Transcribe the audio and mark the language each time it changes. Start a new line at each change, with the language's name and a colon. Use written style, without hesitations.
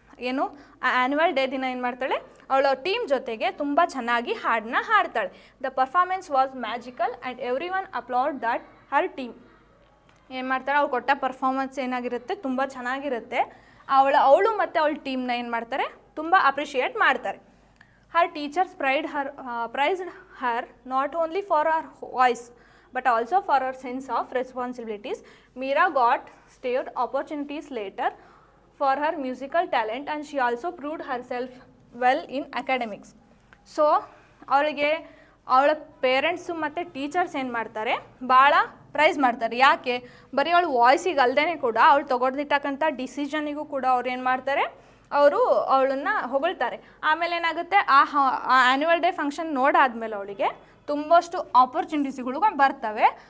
Kannada: ಏನು annual day ದಿನ ಏನು ಮಾಡ್ತಾಳೆ, ಅವಳ ಟೀಮ್ ಜೊತೆಗೆ ತುಂಬ ಚೆನ್ನಾಗಿ ಹಾಡನ್ನ ಹಾಡ್ತಾಳೆ.
English: The performance was magical and everyone applaud that her team.
Kannada: ಏನು ಮಾಡ್ತಾಳೆ, ಅವ್ಳು ಕೊಟ್ಟ ಪರ್ಫಾರ್ಮೆನ್ಸ್ ಏನಾಗಿರುತ್ತೆ ತುಂಬ ಚೆನ್ನಾಗಿರುತ್ತೆ. ಅವಳು ಮತ್ತು ಅವಳ ಟೀಮ್ನ ಏನು ಮಾಡ್ತಾರೆ, ತುಂಬ ಅಪ್ರಿಷಿಯೇಟ್ ಮಾಡ್ತಾರೆ.
English: Her teachers praised her not only for her voice but also for her sense of responsibilities. Meera got staged opportunities later for her musical talent and she also proved herself well in academics.
Kannada: So ಅವಳಿಗೆ ಅವಳ parents ಮತ್ತು teachers ಏನು ಮಾಡ್ತಾರೆ, ಭಾಳ price ಮಾಡ್ತಾರೆ. ಯಾಕೆ, ಬರೀ ಅವಳು ವಾಯ್ಸಿಗೆ ಅಲ್ಲದೇ ಕೂಡ ಅವಳು ತೊಗೊಳ್ದಿರ್ತಕ್ಕಂಥ ಡಿಸಿಷನಿಗೂ ಕೂಡ ಅವ್ರು ಏನು ಮಾಡ್ತಾರೆ, ಅವರು ಅವಳನ್ನು ಹೊಗಳ್ತಾರೆ. ಆಮೇಲೆ ಏನಾಗುತ್ತೆ, ಆ ಆ್ಯನ್ಯುವಲ್ ಡೇ ಫಂಕ್ಷನ್ ನೋಡಾದ್ಮೇಲೆ ಅವಳಿಗೆ ತುಂಬಷ್ಟು ಆಪರ್ಚುನಿಟೀಸ್ಗಳು ಬರ್ತವೆ.